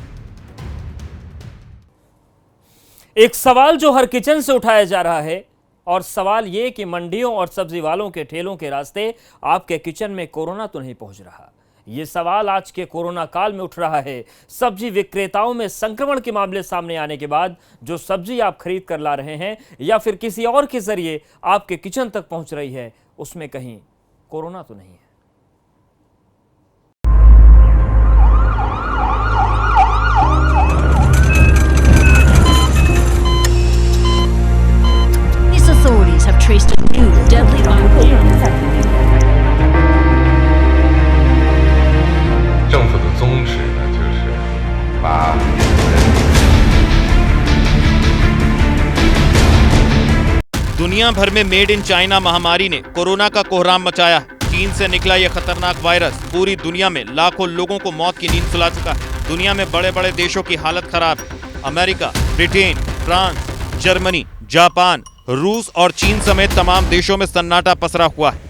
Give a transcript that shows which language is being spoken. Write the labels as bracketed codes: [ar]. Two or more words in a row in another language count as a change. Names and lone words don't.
[hi] एक सवाल जो हर किचन से उठाया जा रहा है, और सवाल ये कि मंडियों और सब्जी वालों के ठेलों के रास्ते आपके किचन में कोरोना तो नहीं पहुंच रहा। ये सवाल आज के कोरोना काल में उठ रहा है। सब्जी विक्रेताओं में संक्रमण के मामले सामने आने के बाद जो सब्जी आप खरीद कर ला रहे हैं या फिर किसी और के जरिए आपके किचन तक पहुंच रही है, उसमें कहीं कोरोना तो नहीं है। [en] Authorities have traced a new deadly virus. [zh] 政府的宗旨呢，就是把 [hi] दुनिया भर में [en] made in China [hi] महामारी ने कोरोना का कोहराम मचाया है। चीन से निकला यह खतरनाक वायरस पूरी दुनिया में लाखों लोगों को मौत की नींद सुला चुका है। दुनिया में बड़े बड़े देशों की हालत खराब है। अमेरिका, ब्रिटेन, फ्रांस, जर्मनी, जापान, रूस और चीन समेत तमाम देशों में सन्नाटा पसरा हुआ है।